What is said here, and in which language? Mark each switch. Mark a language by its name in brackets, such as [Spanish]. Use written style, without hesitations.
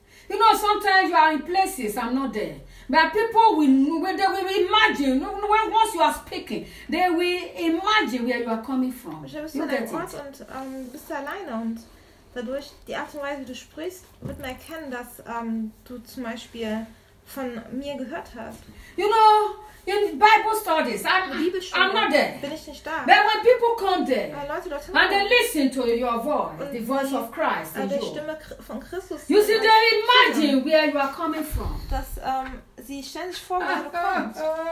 [English] You know, sometimes you are in places I'm not there. But people will imagine, once you are speaking, they will imagine where you are coming from. [German] Du bist an einem Ort und bist alleine und dadurch, die Art und Weise, wie du sprichst, wird man erkennen, dass du zum Beispiel von mir gehört hast. [English] You know, in Bible studies, I'm not there. [German] Bin ich nicht da. [English] But when people come there, [German] Leute dorthin [English] and they listen to your voice, the voice of Christ in you, [German] Stimme von Christus, [English] you see, they imagine where you are coming from. [German] Dass, sie stellen sich vor, wo du kommst.